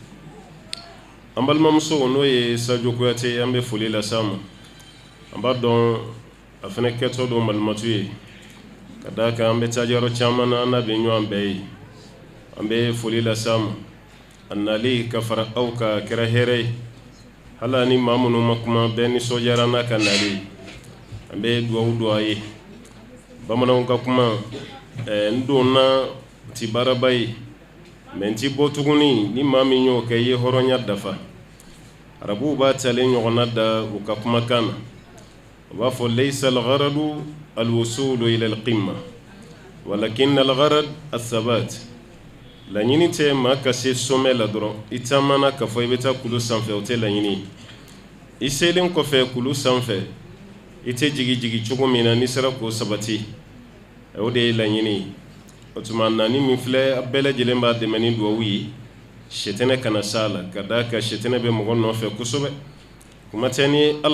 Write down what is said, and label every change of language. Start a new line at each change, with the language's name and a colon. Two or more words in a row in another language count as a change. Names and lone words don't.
Bambara: an balimamuso n'o ye Sajo Kuyate an bɛ foli lase a ma an b'a dɔn a fana kɛtɔ don malimatu ye ka d'a kan an bɛ taa yɔrɔ caman na an n'a bɛ ɲɔgɔn bɛɛ ye an bɛ foli lase a ma a nali ka fara aw ka kɛra hɛrɛ ye hali ni maa minnu ma kuma bɛɛ nisɔndiyara n'a ka nali ye an bɛ dugawu don a ye bamananw ka kuma n donna ti baaraba ye mɛ n ti bɔ tuguni ni maa min y'o kɛ i ye hɔrɔnya dafa arabuw b'a talen ɲɔgɔnna da u ka kumakan na u b'a fɔ
Arabic: ليس الغرض الوصول إلى القمة ولكن الغرض الثبات
Bambara: laɲini tɛ maa ka se sommet la dɔrɔn i taamana k'a fɔ i bɛ taa kulu sanfɛ o tɛ laɲini i selen kɔfɛ kulu sanfɛ i tɛ jigi cogo min na n'i sera k'o sabati o de ye laɲini o tuma naani min filɛ a bɛɛ lajɛlen b'a dɛmɛ ni duwawu ye sɛtɛnɛ kana s'a la ka d'a kan sɛtɛnɛ bɛ mɔgɔ nɔfɛ kosɛbɛ kuma tɛ ni ala